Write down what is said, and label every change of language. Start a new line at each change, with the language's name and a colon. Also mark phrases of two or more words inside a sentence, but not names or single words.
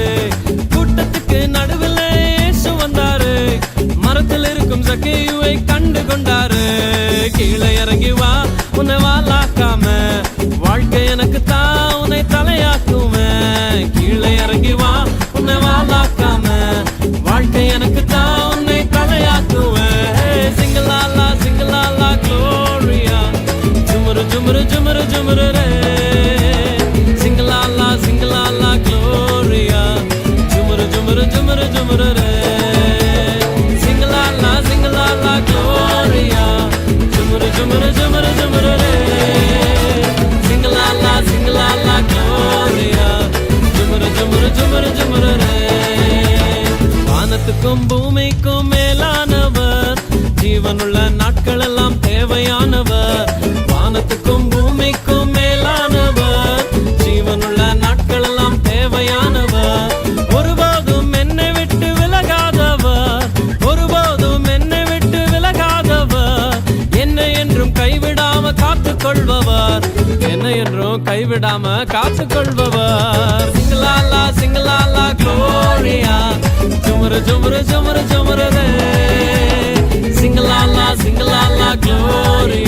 Tamil: கூட்டத்துக்கு நடுவில் இயேசு வந்தாரு, மரத்தில் இருக்கும் சக்கையுவை கண்டு கொண்டாரு. கீழே இறங்கி வா, உன்னை வாலாக்காம, வாழ்க்கை எனக்கு தான் உன்னை தலையாக்குவேன். கீழே இறங்கி வா, உன்னை வாலாக்காம, வாழ்க்கை எனக்கு தான் உன்னை தலையாக்குவேன். சிங்கலாலா Gloria, jumara jumara jumara jumara re. Sing la la Gloria, jumara jumara jumara jumara re. Sing la la Gloria, jumara jumara jumara jumara re. Sing la la Gloria, jumara jumara jumara jumara re. வானத்துக்கும் பூமிக்கும் மேலானவர், ஜீவனுள்ள நாட்கள் எல்லாம் தேவையானவர். வானத்துக்கும் பூமிக்கும் மேலானவர், ஜீவனுள்ள நாட்கள் எல்லாம் தேவையானவர். ஒருபோதும் என்னை விட்டு விலகாதவர், ஒருபோதும் என்னை விட்டு விலகாதவர். என்னை என்றும் கைவிடாம காத்துக் கொள்பவர், என்னை என்றும் கைவிடாம காத்துக் கொள்பவர். சிங்கலாலா Gloria, jumara jumara jumara jumara re.
English: glory.